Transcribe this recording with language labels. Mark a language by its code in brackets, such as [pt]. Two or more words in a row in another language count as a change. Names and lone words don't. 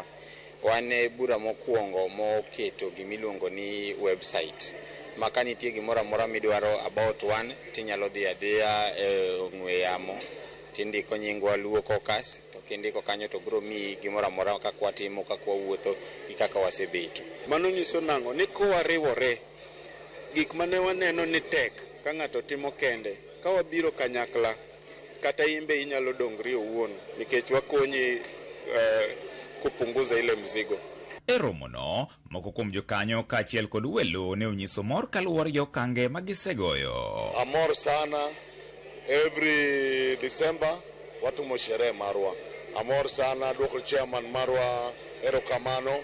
[luo] Wan e bura mokwongo moketo gimiluongo ni website maka nitie gimoro amora midwaro about one tinyalo dhi adhiya e ong'we yamo tindiko nyingwa Luo Caucus to kindiko kanyo to biro miyi gimoro amora kaka watimo kaka wawuotho gi kaka wasebeto. Mano nyiso nang'o ni kowariwore gik mane waneno ni tek ka ng'ato timo kende ka wabiro kanyakla kata imbe inyalo dongri owuon nikech wakonyi [sw] kupunguza ile mzigo. [luo] E romono, moko kuom jokanyo kaachiel kod welo ne onyiso mor kaluwore gi okange magisegoyo. Amor sana, [en] every December [luo] watumo sherehe marwa. Amor sana, duoko chairman marwa erokamano.